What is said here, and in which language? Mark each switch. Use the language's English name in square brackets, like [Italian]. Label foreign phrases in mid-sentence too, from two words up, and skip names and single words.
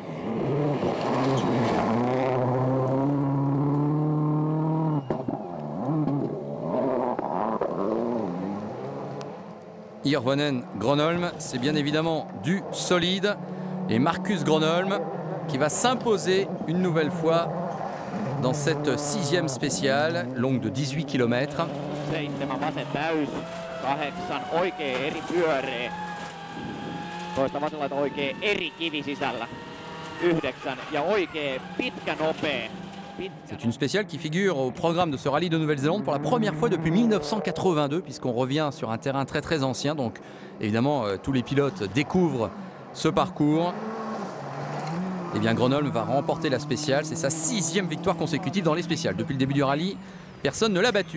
[French] Hirvonen, Gronholm, c'est bien évidemment du solide. Et Marcus Gronholm qui va s'imposer une nouvelle fois dans cette 6e spéciale, longue de 18 km. [Finnish] 7 vasen täys, 8 oikea eri pyöreä. Toista vasenlaita oikea eri kivi sisällä. 9 ja oikea pitkä nopea. [French] C'est une spéciale qui figure au programme de ce rallye de Nouvelle-Zélande pour la première fois depuis 1982, puisqu'on revient sur un terrain très très ancien. Donc évidemment, tous les pilotes découvrent ce parcours. Eh bien, Gronholm va remporter la spéciale. C'est sa 6e victoire consécutive dans les spéciales. Depuis le début du rallye, personne ne l'a battu.